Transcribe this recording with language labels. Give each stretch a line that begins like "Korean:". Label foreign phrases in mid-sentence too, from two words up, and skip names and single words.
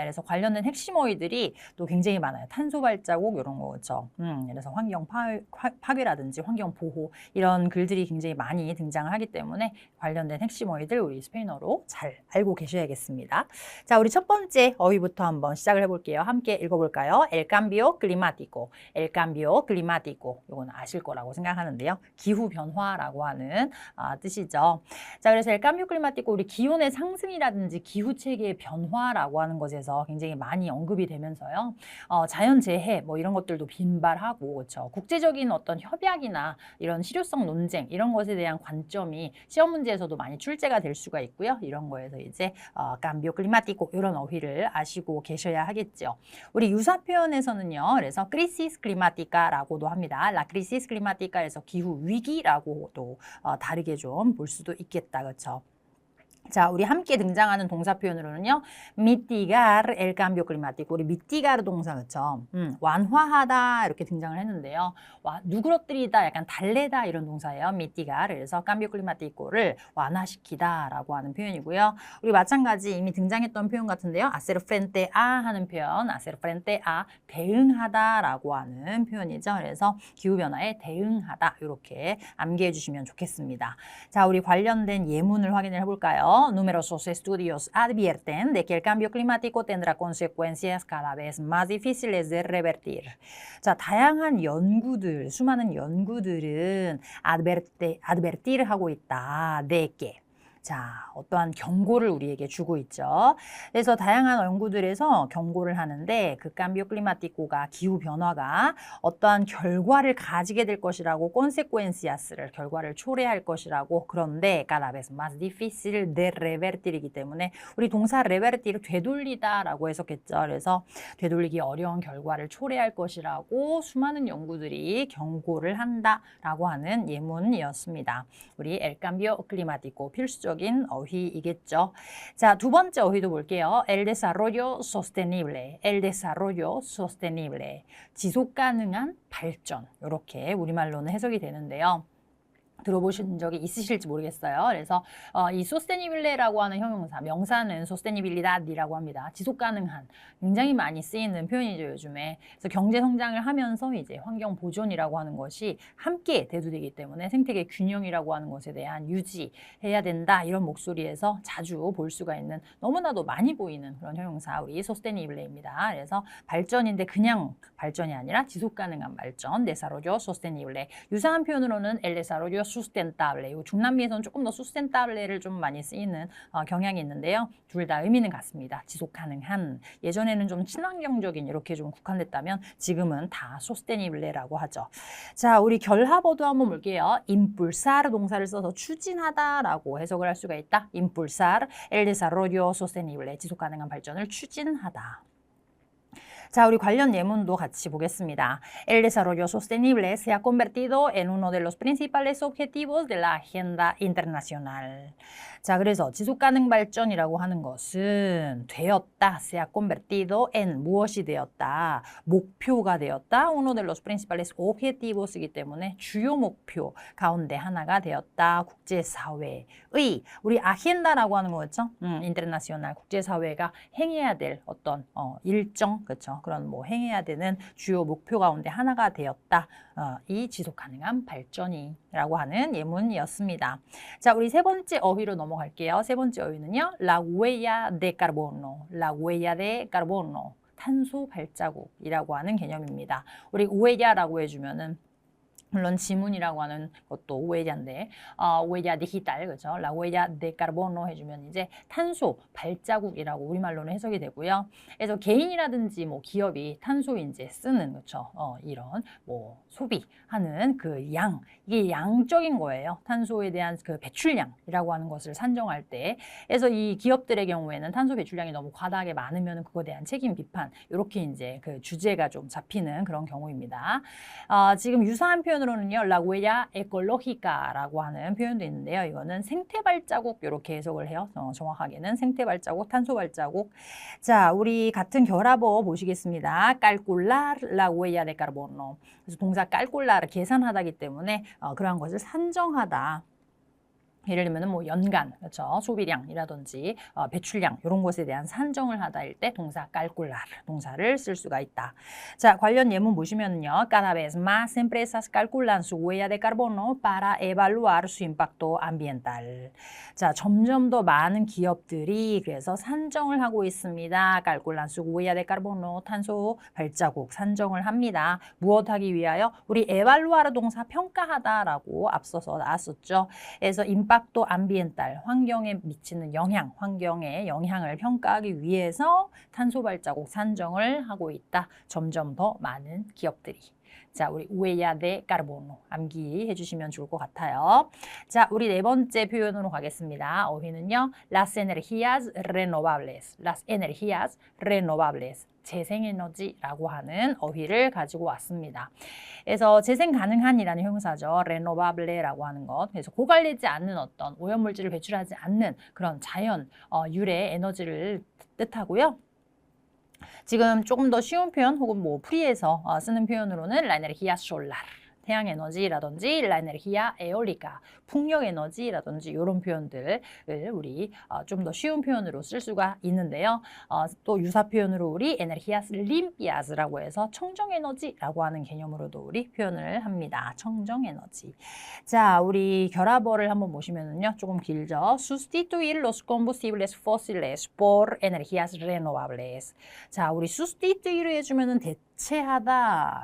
Korean: 그래서 관련된 핵심 어휘들이 또 굉장히 많아요. 탄소 발자국 이런 거 그렇죠. 그래서 환경 파괴라든지 환경 보호 이런 글들이 굉장히 많이 등장을 하기 때문에 관련된 핵심 어휘들 우리 스페인어로 잘 알고 계셔야겠습니다. 자, 우리 첫 번째 어휘부터 한번 시작을 해볼게요. 함께 읽어볼까요?
Spanish: El cambio climático. El cambio climático.
Korean: 이건 아실 거라고 생각하는데요. 기후 변화라고 하는 뜻이죠. 자, 그래서
Spanish: El cambio climático
Korean: 우리 기온의 상승이라든지 기후 체계의 변화라고 하는 것에서 굉장히 많이 언급이 되면서요. 자연재해 뭐 이런 것들도 빈발하고 그렇죠. 국제적인 어떤 협약이나 이런 실효성 논쟁 이런 것에 대한 관점이 시험 문제에서도 많이 출제가 될 수가 있고요. 이런 거에서 이제
Spanish: cambio climático
Korean: 이런 어휘를 아시고 계셔야 하겠죠. 우리 유사 표현에서는요. 그래서
Spanish: crisis climática
Korean: 라고도 합니다.
Spanish: La crisis climática
Korean: 에서 기후 위기라고도 다르게 좀 볼 수도 있겠다. 그렇죠? 자, 우리 함께 등장하는 동사 표현으로는요.
Spanish: mitigar el cambio climático.
Korean: 우리 mitigar 동사 그렇죠? 완화하다 이렇게 등장을 했는데요. 누그러뜨리다, 약간 달래다 이런 동사예요. mitigar. 그래서
Spanish: cambio climático
Korean: 를 완화시키다라고 하는 표현이고요. 우리 마찬가지 이미 등장했던 표현 같은데요.
Spanish: hacer frente a
Korean: 하는 표현,
Spanish: hacer frente a
Korean: 대응하다라고 하는 표현이죠. 그래서 기후변화에 대응하다 이렇게 암기해 주시면 좋겠습니다. 자, 우리 관련된 예문을 확인을 해볼까요?
Spanish: Numerosos estudios advierten de que el cambio climático tendrá consecuencias cada vez más difíciles de revertir.
Korean: 자, 다양한 연구들, 수많은 연구들은 advertir 하고 있다.
Spanish: de que.
Korean: 자, 어떠한 경고를 우리에게 주고 있죠. 그래서 다양한 연구들에서 경고를 하는데 그
Spanish: cambio climático
Korean: 가 기후 변화가 어떠한 결과를 가지게 될 것이라고 consecuencias를 결과를 초래할 것이라고 그런데
Spanish: cada vez más difícil de revertir
Korean: 이기 때문에 우리 동사 revertir을 되돌리다라고 해석했죠. 그래서 되돌리기 어려운 결과를 초래할 것이라고 수많은 연구들이 경고를 한다라고 하는 예문이었습니다. 우리
Spanish: el cambio climático
Korean: 필수적으로 기본적인 어휘이겠죠. 자, 두 번째 어휘도 볼게요.
Spanish: El desarrollo sostenible. El desarrollo sostenible.
Korean: 지속 가능한 발전. 이렇게 우리말로는 해석이 되는데요. 들어보신 적이 있으실지 모르겠어요. 그래서 이 소스테니빌레라고 하는 형용사, 명사는 소스테니빌리다디라고 합니다. 지속 가능한, 굉장히 많이 쓰이는 표현이죠, 요즘에. 그래서 경제 성장을 하면서 이제 환경 보존이라고 하는 것이 함께 대두되기 때문에 생태계 균형이라고 하는 것에 대한 유지해야 된다, 이런 목소리에서 자주 볼 수가 있는, 너무나도 많이 보이는 그런 형용사, 우리 소스테니빌레입니다. 그래서 발전인데 그냥 발전이 아니라 지속 가능한 발전,
Spanish: desarrollo sostenible.
Korean: 유사한 표현으로는
Spanish: el desarrollo sustentable.
Korean: 중남미에서는 조금 더 sustentable를 좀 많이 쓰이는 경향이 있는데요. 둘 다 의미는 같습니다. 지속 가능한. 예전에는 좀 친환경적인 이렇게 좀 국한됐다면 지금은 다 sustenible라고 하죠. 자, 우리 결합어도 한번 볼게요. impulsar 동사를 써서 추진하다라고 해석을 할 수가 있다.
Spanish: impulsar el desarrollo sostenible.
Korean: 지속 가능한 발전을 추진하다. 자, 우리 관련 예문도 같이 보겠습니다.
Spanish: El desarrollo sostenible se ha convertido en uno de los principales objetivos de la agenda internacional.
Korean: 자, 그래서 지속가능 발전이라고 하는 것은 되었다,
Spanish: se ha convertido en
Korean: 무엇이 되었다, 목표가 되었다,
Spanish: uno de los principales objetivos
Korean: 이기 때문에 주요 목표 가운데 하나가 되었다. 국제사회의, 우리 아헨다라고 하는 거였죠. 인터내셔널, 국제사회가 행해야 될 어떤 일정, 그렇죠? 그런 뭐 행해야 되는 주요 목표 가운데 하나가 되었다. 이 지속가능한 발전이라고 하는 예문이었습니다. 자, 우리 세 번째 어휘로 넘어갈게요. 세 번째 어휘는요,
Spanish: la huella de carbono, la huella de carbono,
Korean: 탄소 발자국이라고 하는 개념입니다. 우리 huella라고 해주면은 물론 지문이라고 하는 것도 huella인데
Spanish: huella digital,
Korean: 그렇죠?
Spanish: la huella de carbono
Korean: 해주면 이제 탄소 발자국이라고 우리말로는 해석이 되고요. 그래서 개인이라든지 뭐 기업이 탄소 이제 쓰는, 그렇죠? 이런 뭐 소비하는 그 양, 이게 양적인 거예요. 탄소에 대한 그 배출량이라고 하는 것을 산정할 때. 그래서 이 기업들의 경우에는 탄소 배출량이 너무 과다하게 많으면 그거에 대한 책임 비판, 이렇게 이제 그 주제가 좀 잡히는 그런 경우입니다. 지금 유사한 표현으로는요,
Spanish: la huella ecológica
Korean: 라고 하는 표현도 있는데요. 이거는 생태 발자국, 이렇게 해석을 해요. 정확하게는 생태 발자국, 탄소 발자국. 자, 우리 같은 결합어 보시겠습니다.
Spanish: calcular la huella de carbono.
Korean: 그래서 동사 calcular, 계산하다기 때문에 그러한 것을 산정하다. 예를 들면 뭐 연간, 그렇죠? 소비량이라든지 배출량, 이런 것에 대한 산정을 하다일 때 동사 calcular, 동사를 쓸 수가 있다. 자, 관련 예문 보시면요,
Spanish: cada vez más empresas calculan su huella de carbono para evaluar su impacto ambiental.
Korean: 자, 점점 더 많은 기업들이 그래서 산정을 하고 있습니다.
Spanish: calculan su huella de carbono,
Korean: 탄소 발자국 산정을 합니다. 무엇하기 위하여? 우리 evaluar 동사 평가하다라고 앞서서 나왔었죠. 그래서
Spanish: impacto ambiental,
Korean: 환경에 미치는 영향, 환경의 영향을 평가하기 위해서 탄소 발자국 산정을 하고 있다. 점점 더 많은 기업들이. 자, 우리
Spanish: huella de carbono
Korean: 암기해 주시면 좋을 것 같아요. 자, 우리 네 번째 표현으로 가겠습니다. 어휘는요,
Spanish: las energías renovables, las energías renovables.
Korean: 재생에너지라고 하는 어휘를 가지고 왔습니다. 그래서 재생 가능한이라는 형용사죠. renovable라고 하는 것. 그래서 고갈되지 않는 어떤 오염물질을 배출하지 않는 그런 자연 유래 에너지를 뜻하고요. 지금 조금 더 쉬운 표현 혹은 뭐 프리에서 쓰는 표현으로는
Spanish: la energía solar,
Korean: 태양에너지라든지
Spanish: la energía eólica,
Korean: 풍력에너지라든지 이런 표현들을 우리 좀 더 쉬운 표현으로 쓸 수가 있는데요. 또 유사 표현으로 우리
Spanish: energías limpias
Korean: 라고 해서 청정에너지라고 하는 개념으로도 우리 표현을 합니다. 청정에너지. 자, 우리 결합어를 한번 보시면은요, 조금 길죠.
Spanish: sustituir los combustibles fósiles por energías renovables.
Korean: 자, 우리 sustituir 해주면은 대체하다.